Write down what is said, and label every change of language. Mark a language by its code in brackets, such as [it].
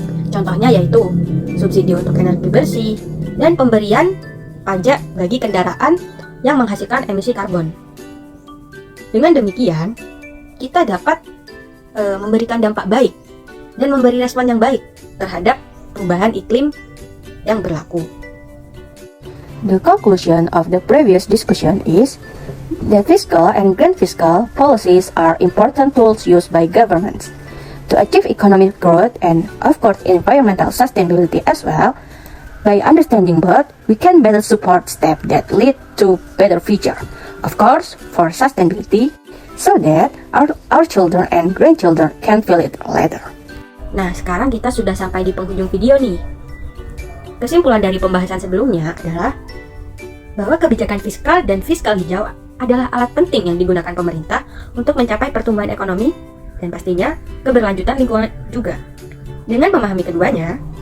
[id] Contohnya yaitu subsidi untuk energi bersih dan pemberian pajak bagi kendaraan yang menghasilkan emisi karbon. Dengan demikian, kita dapat memberikan dampak baik dan memberi respon yang baik terhadap perubahan iklim yang berlaku. [en] The conclusion of the previous discussion is that fiscal and green fiscal policies are important tools used by governments to achieve economic growth and, of course, environmental sustainability as well. By understanding both, we can better support steps that lead to better future. Of course, for sustainability, so that our children and grandchildren can feel it later. [id] Nah, sekarang kita sudah sampai di penghujung video nih. Kesimpulan dari pembahasan sebelumnya adalah bahwa kebijakan fiskal dan fiskal hijau adalah alat penting yang digunakan pemerintah untuk mencapai pertumbuhan ekonomi dan pastinya keberlanjutan lingkungan juga. Dengan memahami keduanya,